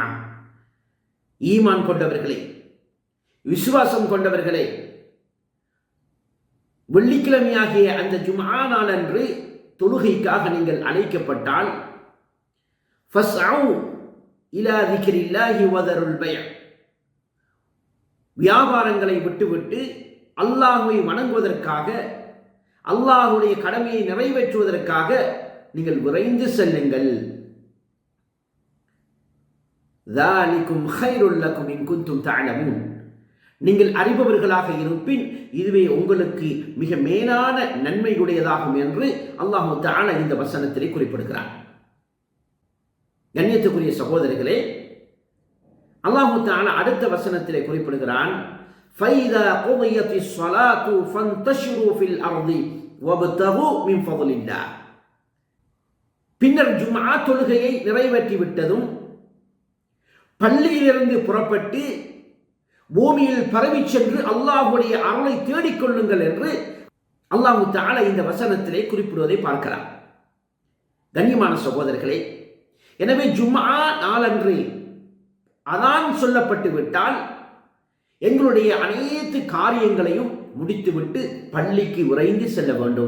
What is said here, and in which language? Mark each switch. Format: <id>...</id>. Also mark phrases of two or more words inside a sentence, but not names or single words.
<ta>ஈமான் கொண்டவர்களே, விசுவாசம் கொண்டவர்களே, வெள்ளிக்கிழமையாகிய அந்த ஜும்ஆ நாளன்று தொழுகைக்காக நீங்கள் அழைக்கப்பட்டால்</ta> <ar>فاسعوا إلى ذكر الله وذروا البيع,</ar> <ta>வியாபாரங்களை விட்டுவிட்டு அல்லாஹ்வை வணங்குவதற்காக, அல்லாஹ்வுடைய கடமையை நிறைவேற்றுவதற்காக நீங்கள் விரைந்து செல்லுங்கள்.</ta> <ar>ذَلِكُمْ خَيْرٌ لَكُمْ إِن كُنتُمْ تَعْلَمُونَ.</ar> <ta>நீங்கள் அறிபவர்களாக இருப்பின் இதுவே உங்களுக்கு மிக மேலான நன்மையுடையதாகும் என்று அல்லாஹ் தஆலா இந்த வசனத்திலே குறிப்பிடுகிறார். கண்ணியத்துக்குரிய சகோதரர்களே, அல்லாஹ் தஆலா அடுத்த வசனத்திலே குறிப்பிடுகிறான்:</ta> <ar>فَإِذَا قُضِيَتِ الصَّلَاةُ فَانْتَشِرُوا فِي الْأَرْضِ وَابْتَغُوا مِنْ فَضْلِ اللَّهِ.</ar> <ta>பின்னர் ஜும்ஆ தொழுகையை நிறைவேற்றி விட்டதும் பள்ளியிலிருந்து புறப்பட்டு பூமியில் பரவி சென்று அல்லாஹ்வுடைய அருளை தேடிக்கொள்ளுங்கள் என்று அல்லாஹ் தஆலா இந்த வசனத்திலே குறிப்பிடுவதை பார்க்கலாம். கண்ணியமான சகோதரர்களே, எனவே ஜும்ஆ நாளன்று அதான் சொல்லப்பட்டு விட்டால் எங்களுடைய அனைத்து காரியங்களையும் முடித்துவிட்டு பள்ளிக்கு விரைந்து செல்ல வேண்டும்.</ta>